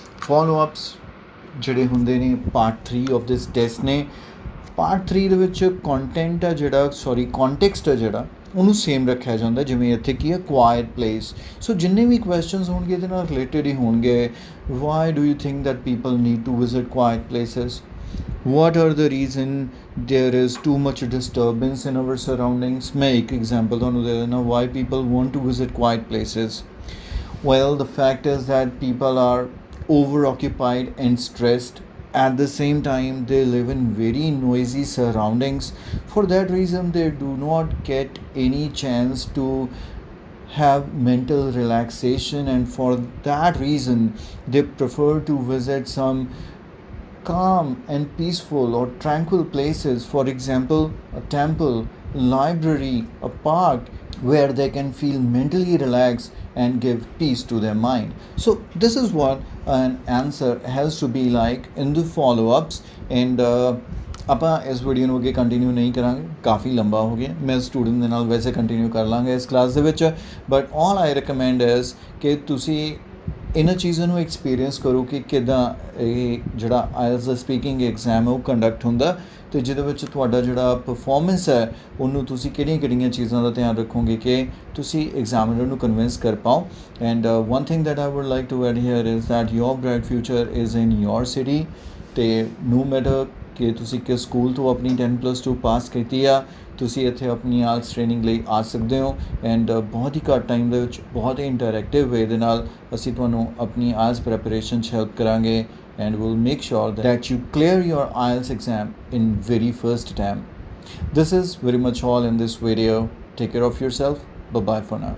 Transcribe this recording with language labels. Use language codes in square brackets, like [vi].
[pa] Follow ups ਜਿਹੜੇ ਹੁੰਦੇ ਨੇ [en] part 3 of this test [pa] ਨੇ। ਪਾਰਟ 3 ਦੇ ਵਿੱਚ ਕੰਟੈਂਟ ਆ ਜਿਹੜਾ, ਕੰਟੈਕਸਟ ਆ ਜਿਹੜਾ, ਉਹਨੂੰ ਸੇਮ ਰੱਖਿਆ ਜਾਂਦਾ, ਜਿਵੇਂ ਇੱਥੇ ਕੀ ਹੈ ਕੁਆਇਟ ਪਲੇਸ। ਸੋ ਜਿੰਨੇ ਵੀ ਕੁਐਸਚਨਸ ਹੋਣਗੇ ਇਹਦੇ ਨਾਲ ਰਿਲੇਟਡ ਹੀ ਹੋਣਗੇ। [en] Why do you think that people need to visit quiet places? what are the reason there is too much disturbance in our surroundings? [hi] मैं एक [en] example [pa] ਤੁਹਾਨੂੰ ਦੇ ਦੇਣਾ [en] why people want to visit quiet places. Well, the fact is that people are over-occupied and stressed. At the same time, they live in very noisy surroundings. For that reason, they do not get any chance to have mental relaxation, and for that reason, they prefer to visit some calm and peaceful or tranquil places. For example, a temple, library, a park. where they can feel mentally relaxed and give peace to their mind. So this is what an answer has to be like in the follow-ups. [pa] And ਆਪਾਂ ਇਸ video ਨੂੰ ਅੱਗੇ continue ਨਹੀਂ ਕਰਾਂਗੇ, ਕਾਫੀ ਲੰਬਾ ਹੋ ਗਿਆ। ਮੈਂ ਸਟੂਡੈਂਟ ਦੇ ਨਾਲ ਵੈਸੇ ਕੰਟੀਨਿਊ ਕਰ ਲਾਂਗੇ ਇਸ ਕਲਾਸ ਦੇ ਵਿੱਚ, [en] but all I recommend is [pa] ਕਿ ਤੁਸੀਂ ਇਹਨਾਂ ਚੀਜ਼ਾਂ ਨੂੰ ਐਕਸਪੀਰੀਅੰਸ ਕਰੋ ਕਿ ਕਿੱਦਾਂ ਇਹ ਜਿਹੜਾ ਆਇਲਸ ਦਾ ਸਪੀਕਿੰਗ ਐਗਜ਼ਾਮ ਹੈ ਉਹ ਕੰਡਕਟ ਹੁੰਦਾ, ਅਤੇ ਜਿਹਦੇ ਵਿੱਚ ਤੁਹਾਡਾ ਜਿਹੜਾ ਪਰਫੋਰਮੈਂਸ ਹੈ ਉਹਨੂੰ ਤੁਸੀਂ ਕਿਹੜੀਆਂ ਚੀਜ਼ਾਂ ਦਾ ਧਿਆਨ ਰੱਖੋਗੇ ਕਿ ਤੁਸੀਂ ਐਗਜ਼ਾਮੀਨਰ ਨੂੰ ਕਨਵਿੰਸ ਕਰ ਪਾਓ। [en] And one thing that I would like to add here is that your bright future is in your city. [pa] ਅਤੇ [en] no matter [pa] ਕਿ ਤੁਸੀਂ ਕਿਸ ਸਕੂਲ ਤੋਂ ਆਪਣੀ 10+2 ਪਾਸ ਕੀਤੀ ਆ, ਤੁਸੀਂ ਇੱਥੇ ਆਪਣੀ ਆਇਲਸ ਟ੍ਰੇਨਿੰਗ ਲਈ ਆ ਸਕਦੇ ਹੋ। ਐਂਡ ਬਹੁਤ ਹੀ ਘੱਟ ਟਾਈਮ ਦੇ ਵਿੱਚ ਬਹੁਤ ਹੀ ਇੰਟਰੈਕਟਿਵ ਵੇ ਦੇ ਨਾਲ ਅਸੀਂ ਤੁਹਾਨੂੰ ਆਪਣੀ ਆਇਲਸ ਪ੍ਰੈਪਰੇਸ਼ਨ 'ਚ ਹੈਲਪ ਕਰਾਂਗੇ, [en] and we'll make sure that you clear your IELTS exam in very first attempt. This is very much all in this video. Take care of yourself. Bye bye for now.